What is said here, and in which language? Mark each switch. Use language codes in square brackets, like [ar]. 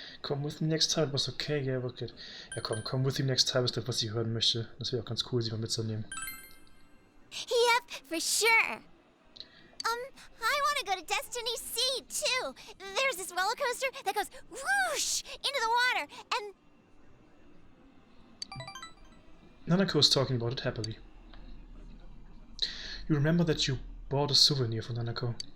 [en] Come with me next time, was okay, ja, okay. [de] Ja komm, [en] come with me next time [de] ist das, was ich hören möchte. Das wäre auch ganz cool, sie mal mitzunehmen. [en] Yep, for sure. I want to go to Destiny Sea, too. There's this roller coaster that goes whoosh into the water, and... Nanako is talking about it happily. You remember that you bought a souvenir for Nanako.